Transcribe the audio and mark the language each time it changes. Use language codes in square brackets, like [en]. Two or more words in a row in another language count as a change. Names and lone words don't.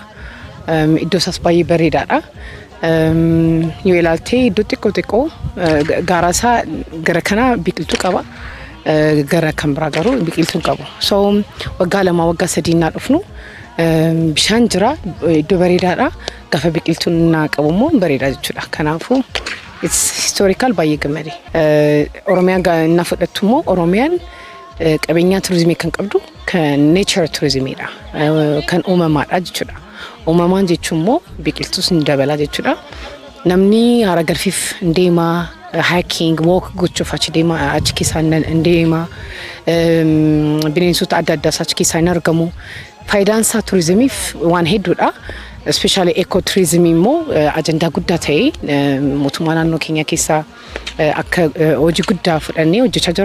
[om] Iddoo isaas baay'ee bareedaadha. Yoo ilaaltee iddoo xiqqoo gaara isaa gara kana biqiltuu qaba. Gara kan biraa garuu biqiltuun qabu. So waggaa 2 waggaa 3 naa dhufnu bishaan jira iddoo bareedaadha. Gaafa biqiltuun naa qabu immoo bareeda jechuudha. Kanaafuu [en] it's historical [om] baay'ee gammade. Oromiyaan na fudhattu immoo Oromiyaan qabeenya turizimii kan qabdu kan nature turizimiidha. Kan uumamaadha jechuudha. Uumamaan jechuun immoo biqiltuus ni dabala jechuudha. Namni haara galfiif deemaa [en] hiking walk [om] gochuuf achi deemaa achi keessa deemaa bineensota adda addaa achi keessa argamu. Faayidaan isaa turizimiif waan hedduudha. [en] Especially ecotourism [om] immoo ajandaa guddaa ta'e mootummaa naannoo keenya keessa akka hojii guddaa fudhannee hojjechaa jirra.